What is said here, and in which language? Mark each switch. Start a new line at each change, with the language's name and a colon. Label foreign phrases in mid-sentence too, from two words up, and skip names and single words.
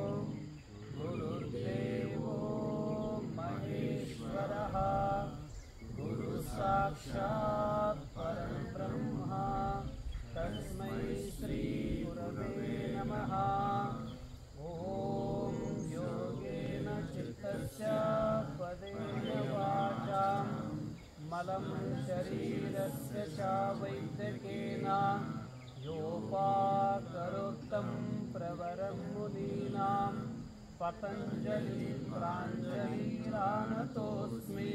Sanskrit: ಗುರುರ್ದೇವೋ ಮಹೇಶ್ವರಃ ಗುರು ಸಾಕ್ಷಾತ್ ಪರಬ್ರಹ್ಮ ತಸ್ಮೈ ಶ್ರೀ ಗುರವೇ ನಮಃ. ಓಂ ಯೋಗೇನ ಚಿತ್ತಸ್ಯ ಪದೇನ ವಾಚಾಂ ಮಲಂ ಶರೀರಸ್ಯ ಚ ವೈದ್ಯಕೇನ ಯೋಪಾಕರೋತ್ತಂ ಪ್ರವರಂ ಮುನೀನಾಂ ಪತಂಜಲಿ ಪ್ರಾಂಜಲಿರಾನತೋಸ್ಮಿ.